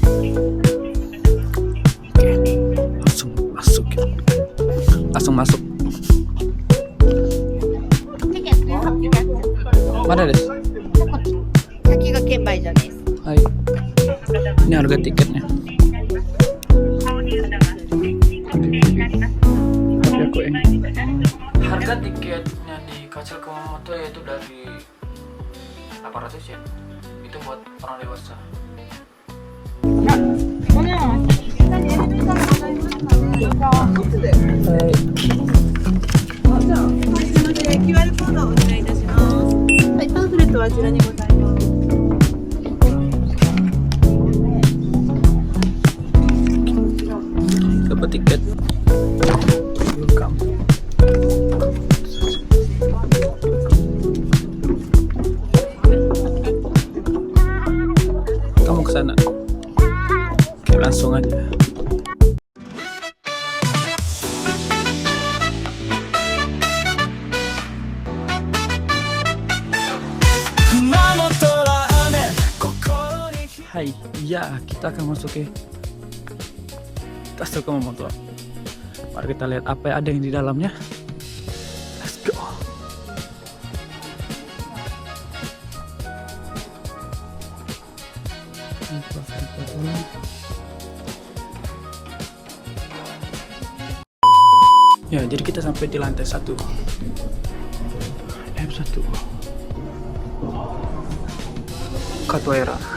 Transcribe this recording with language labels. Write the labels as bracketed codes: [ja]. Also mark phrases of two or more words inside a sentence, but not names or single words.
[id] Oke, langsung masuk ya. Langsung masuk. Mana des? [ja] 先が券売所です。 [id] Hai. Ini harga tiketnya. Tapi aku Harga tiketnya di kastil Kumamoto yaitu dari 800 yen. Itu buat orang dewasa. [ja] QR コードをお願いいたします。はい、パンフレットはあちらにございます。 [id] dapat tiket. Welcome. Kamu kesana. Oke, langsung aja. Hai, ya kita akan masuk ke Kastil Kumamoto. Mari kita lihat apa yang ada yang di dalamnya. [en] Let's go. [id] Ya, jadi kita sampai di lantai 1. F1. Katoera.